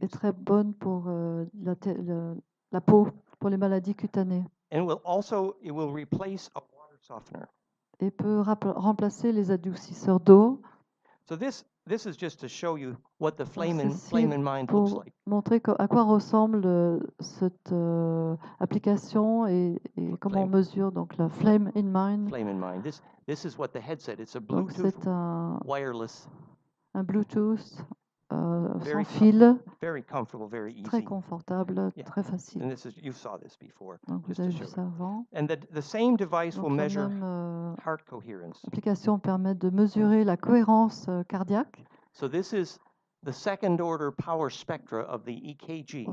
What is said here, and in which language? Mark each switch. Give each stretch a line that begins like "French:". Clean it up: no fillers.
French: Et très bonne pour la peau, pour les maladies cutanées.
English: And it will replace a water softener.
French: Et peut remplacer les adoucisseurs d'eau.
English: So this is just to show you what the flame in mind looks like.
French: Montrer à quoi ressemble cette application et comment on mesure donc la flame in mind.
English: Flame in mind. This is what the headset. It's a Bluetooth wireless.
French: Un Bluetooth sans fil.
English: Very comfortable, very easy.
French: Très confortable, très facile.
English: And you saw this before.
French: Donc vous avez vu ça avant.
English: And the same device will measure heart coherence.
French: L'application permet de mesurer la cohérence cardiaque.
English: So this is the second order power spectra of the EKG.